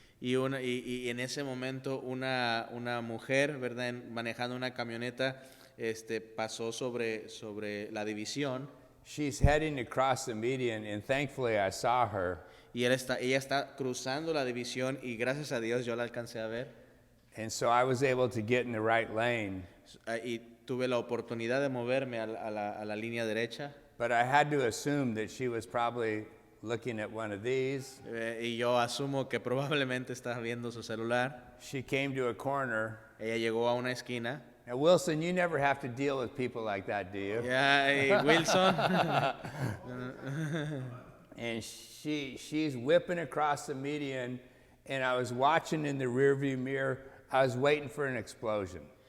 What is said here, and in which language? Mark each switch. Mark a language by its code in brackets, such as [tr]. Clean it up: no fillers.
[es] y en ese momento una mujer, ¿verdad?, manejando una camioneta, pasó sobre la división. [en] She's heading across the median, and thankfully I saw her. [es] Y ella está cruzando la división y gracias a Dios yo la alcancé a ver. [en] And so I was able to get in the right lane. [es] Y tuve la oportunidad de moverme a la línea derecha. [en] But I had to assume that she was probably looking at one of these. [es] Y yo asumo que probablemente estaba viendo su celular. [en] She came to a corner. [es] Ella llegó a una esquina. [en] Now, Wilson, you never have to deal with people like that, do you? Yeah, Wilson. And she's whipping across the median, and I was watching in the rearview mirror. I was waiting for an explosion.